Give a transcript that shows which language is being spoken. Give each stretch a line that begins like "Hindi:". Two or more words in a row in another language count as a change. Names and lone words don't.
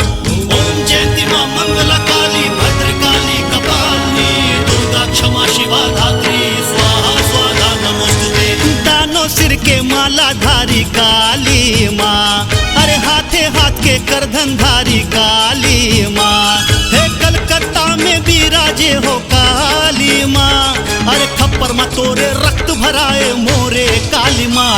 Sanskrit: ओम जयंती माँ मंगला काली भद्र काली कपालिनी दुर्गा क्षमा शिवा धात्री स्वाहा स्वाहा नमोस्तुते।
Bhojpuri: दानों सिर के माला धारी काली माँ, अरे हाथे हाथ के करधन धारी काली माँ। हे कलकत्ता में बिराजे हो काली माँ, अरे खप्पर में तोरे रक्त भराए मोरे काली माँ।